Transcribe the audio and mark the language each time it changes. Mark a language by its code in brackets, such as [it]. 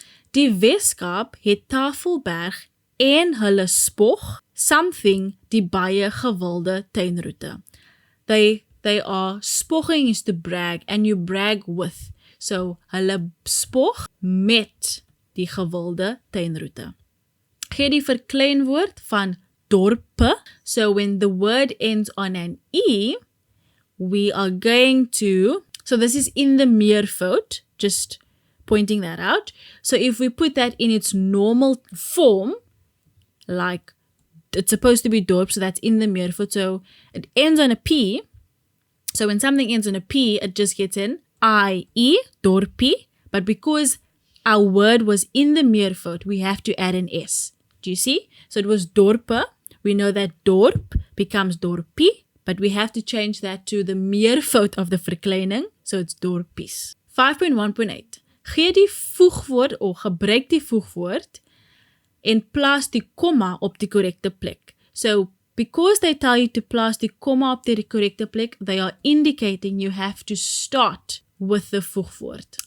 [af] Die Weskaap het Tafelberg en hulle spog, something die baie gewilde tuinroete. [en] They are, spogging is to brag, and you brag with. [af] So, hulle spog met die gewilde tuinroete. Gee die verkleinwoord van dorpe. [en] So, when the word ends on an E, we are going to, so this is in the meervoud, just pointing that out. So, if we put that in its normal form, like it's supposed to be dorp, so that's in the meervoud. So, it ends on a P. So, when something ends on a P, it just gets an IE, dorpie. But because our word was in the meervoud, we have to add an S. Do you see? So, it was dorpe. We know that dorp becomes dorpie, but we have to change that to the meervoud of the verkleining. So, it's dorpies. 5.1.8. [af] Gee die voegwoord of gebruik die voegwoord en plaas die komma op die korrekte plek. [en] So, because they tell you to place the comma [af] op die correcte plek, [en] they are indicating you have to start with the voegwoord.